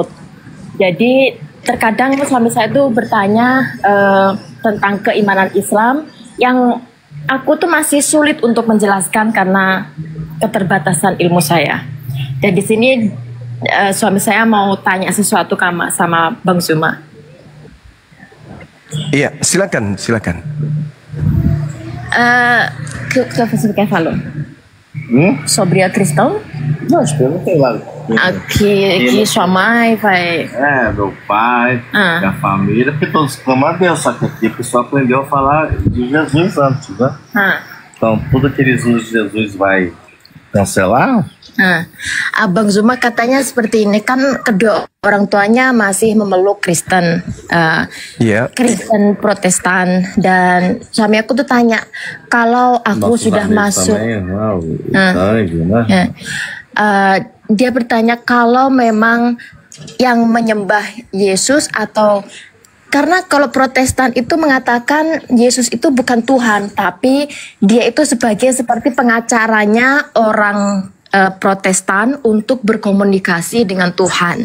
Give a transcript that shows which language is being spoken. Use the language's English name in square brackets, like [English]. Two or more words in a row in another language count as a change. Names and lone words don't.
[Indonesian] Jadi terkadang suami saya itu bertanya tentang keimanan Islam yang aku tuh masih sulit untuk menjelaskan karena keterbatasan ilmu saya. Dan di sini suami saya mau tanya sesuatu sama Bang Zuma. Iya, silakan. [Portuguese] Che falou? Sobre a questão? Não, perguntei lá. Que sua mãe vai. Meu pai, minha família, porque todos clamam a Deus, só que aqui a pessoa aprendeu a falar de Jesus antes, né? Então, tudo que eles usam de Jesus vai cancelar? [Indonesian] Abang Zuma katanya seperti ini, kan kedua orang tuanya masih memeluk Kristen, Kristen Protestan, dan suami aku tuh tanya kalau aku sudah masuk, dia bertanya kalau memang yang menyembah Yesus atau karena kalau Protestan itu mengatakan Yesus itu bukan Tuhan, tapi dia itu seperti pengacaranya orang Protestan untuk berkomunikasi dengan Tuhan.